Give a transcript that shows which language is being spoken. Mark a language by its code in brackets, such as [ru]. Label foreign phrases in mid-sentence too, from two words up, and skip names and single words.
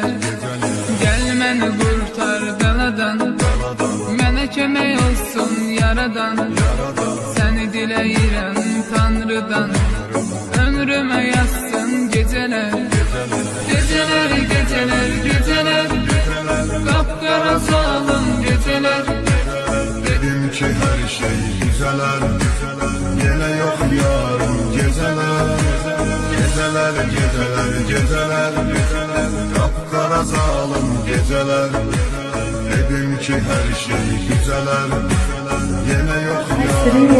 [az] Gəl məni qurtar bəladan, mənə kömək olsun yaradan. Səni diləyirəm Tanrıdan, ömrümə yazsın gecələr. Gecələr, gecələr, gecələr, qapqara salım gecələr. [tr] Dedim ki her şey güzeler, yine yok yarım geceler. Geceler, geceler, geceler, kapkara zalim geceler. Dedim ki her şey güzeler, yine yok yarım